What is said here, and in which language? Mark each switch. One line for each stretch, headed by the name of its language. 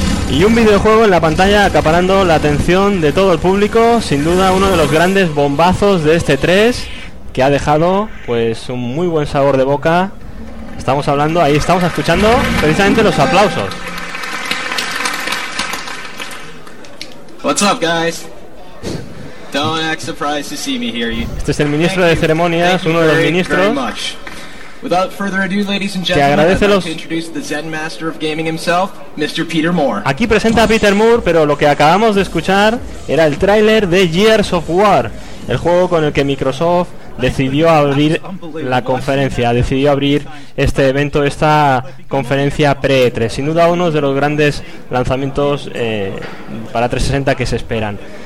Spanish: Y un videojuego en la pantalla acaparando la atención de todo el público, sin duda uno de los grandes bombazos de este 3, que ha dejado pues un muy buen sabor de boca. Estamos hablando, ahí estamos escuchando precisamente los aplausos.
English: What's up, guys? Don't act surprised to see me here.
Spanish: Este es el ministro de ceremonias, uno de los ministros.
English: Without further ado, ladies and gentlemen, I'd like to introduce the Zen master of gaming himself, Mr. Peter Moore.
Spanish: Aquí presenta a Peter Moore, pero lo que acabamos de escuchar era el tráiler de Gears of War, el juego con el que Microsoft decidió abrir la conferencia, decidió abrir este evento, esta conferencia pre-E3. Sin duda uno de los grandes lanzamientos para 360 que se esperan.